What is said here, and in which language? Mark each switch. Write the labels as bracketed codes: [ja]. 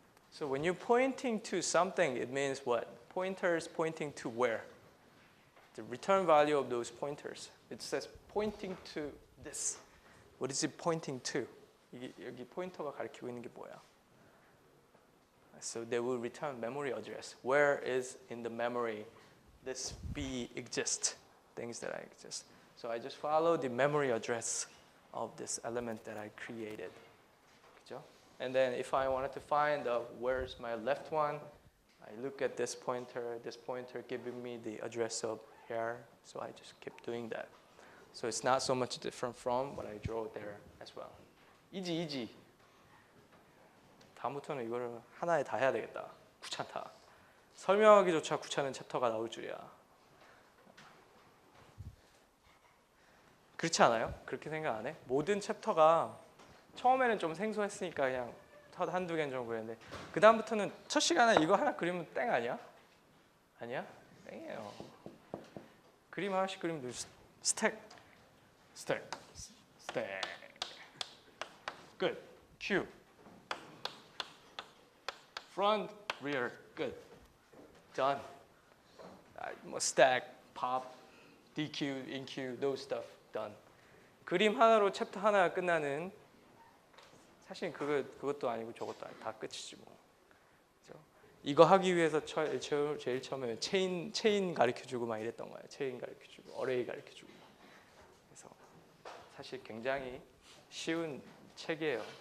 [en] So when you're pointing to something, it means what? Pointers pointing to where? The return value of those pointers. It says pointing to this. What is it pointing to? [ko] 여기 포인터가 가리키고 있는 게 뭐야? [en] So they will return memory address. Where is in the memory this B exists? Things that I exist. So I just follow the memory address of this element that I created. [ko] 그죠? [en] And then if I wanted to find where's my left one, I look at this pointer giving me the address of here. So I just keep doing that. So it's not so much different from what I draw there as well. easy. [ko] 다음부터는 이거를 하나에 다 해야 되겠다. 귀찮다. 설명하기조차 귀찮은 챕터가 나올 줄이야. 그렇지 않아요? 그렇게 생각 안 해? 모든 챕터가 처음에는 좀 생소했으니까 그냥 한두 개 정도 했는데 그 다음부터는 첫 시간에 이거 하나 그리면 땡 아니야? 아니야? 땡이에요. 그림 하나씩 그리면 스택. [en] Good. Q. Front, rear. Good. Done. 뭐 stack, pop, DQ, InQ, those stuff done. [ko] 그림 하나로 챕터 하나가 끝나는 사실 그것도 아니고 저것도 아니고 다 끝이지 뭐. 그렇죠? 이거 하기 위해서 제일 처음에 체인 가르쳐주고 막 이랬던 거예요. 체인 가르쳐주고 어레이 가르쳐주고. 그래서 사실 굉장히 쉬운 책이에요.